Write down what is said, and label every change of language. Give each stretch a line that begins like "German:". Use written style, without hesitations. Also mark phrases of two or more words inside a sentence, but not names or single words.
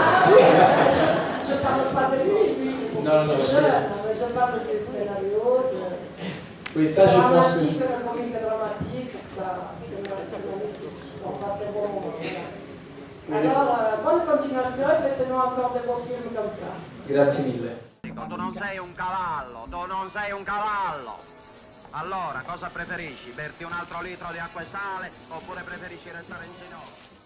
French: Ah oui, je ne parle pas de lui. Non, Mais je parle du scénario, Oui, ça, je pense. dramatique, la comédie dramatique, ça, c'est magnifique. On passe un bon moment. Alors, bonne continuation et faites-nous encore de beaux films comme ça.
Italian: Grazie mille. Tu non sei un cavallo, tu non sei un cavallo. Allora, cosa preferisci? Berti un altro litro di acqua e sale oppure preferisci restare in ginocchio?